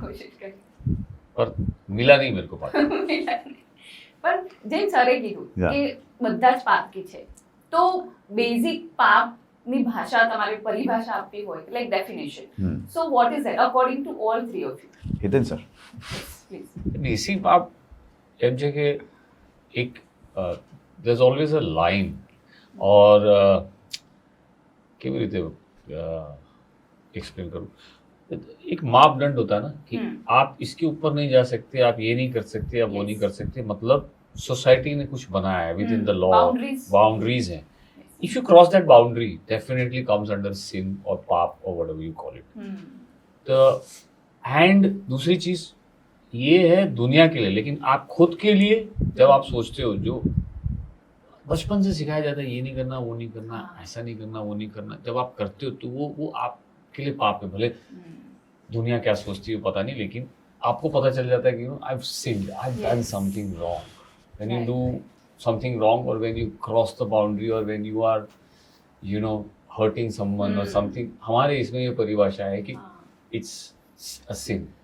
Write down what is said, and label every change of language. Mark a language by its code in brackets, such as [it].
[gu] કોશિશ કરી. [hi] પર મિલા નહીં મેરે કો પાતકી. [gu] પણ જેમ સરે કીધું [en] Yeah. [gu] કે બધા જ પાતકી છે, તો બેઝિક પાપની ભાષા તમારે પરિભાષા આપવી હોય [en] Like definition, so what is that according to all three of you? [gu] Hiten sir. [en] Please. [gu] દેશી પાપ એમ છે કે એક [en] there's always a line [hi] और [gu] કેવી રીતે [hi] एक्सप्लेन करूँ, एक मापदंड होता है ना कि आप इसके ऊपर नहीं जा सकते, आप ये नहीं कर सकते, आप वो नहीं कर सकते. मतलब सोसाइटी ने कुछ बनाया है [en] within the law, [hi] boundaries हैं. [en] If you cross that boundary, definitely comes under sin or पाप or whatever you call it. [hi] तो एंड दूसरी चीज ये है दुनिया के लिए, लेकिन आप खुद के लिए जब आप सोचते हो, जो बचपन से सिखाया जाता है ये नहीं करना, वो नहीं करना, ऐसा नहीं करना, वो नहीं करना, जब आप करते हो तो वो आपके लिए पाप है. भले दुनिया क्या सोचती है पता नहीं, लेकिन आपको पता चल जाता है कि [en] I've sinned, I've done something wrong. When you do something wrong, or when you cross the boundary, or when you are hurting someone or something, [hi] हमारे इसमें ये परिभाषा है कि [en] it's a sin.